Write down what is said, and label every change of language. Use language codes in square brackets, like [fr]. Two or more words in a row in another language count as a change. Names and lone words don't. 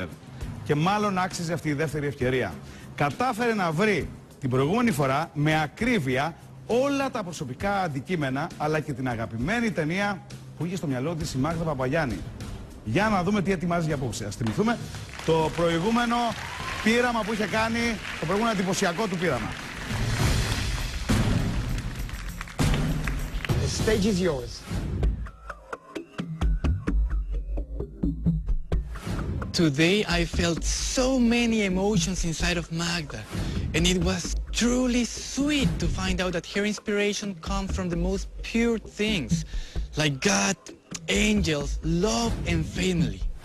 [el] Και μάλλον άξιζε αυτή η δεύτερη ευκαιρία. Κατάφερε να βρει την προηγούμενη φορά με ακρίβεια όλα τα προσωπικά αντικείμενα, αλλά και την αγαπημένη ταινία που είχε στο μυαλό της η Μάγδα Παπαγιάννη. Για να δούμε τι ετοιμάζει για απόψε. Ας θυμηθούμε το προηγούμενο πείραμα που είχε κάνει, το προηγούμενο εντυπωσιακό του πείραμα. [en] The stage is yours. Today I felt so many emotions inside of Magda, and it was truly sweet to find out that her inspiration comes from the most pure things, like God, angels, love, and family.